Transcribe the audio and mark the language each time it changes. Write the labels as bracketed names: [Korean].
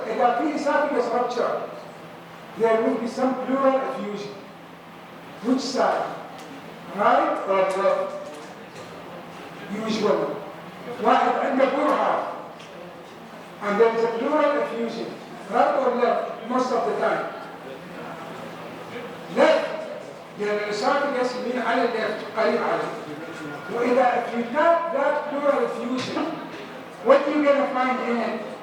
[Arabic] إذا في [English] esophagus rupture, there will be some pleural effusion. Which side? Right or left? Usually. [Arabic] واحد عنده برهة [English] and there is a pleural effusion. Right or left? Most of the time. Left. [Arabic] لأن الإسوفاجس من على الليفت قريب عليه. [English] وإذا if you tap that pleural effusion, what are you going to find in it?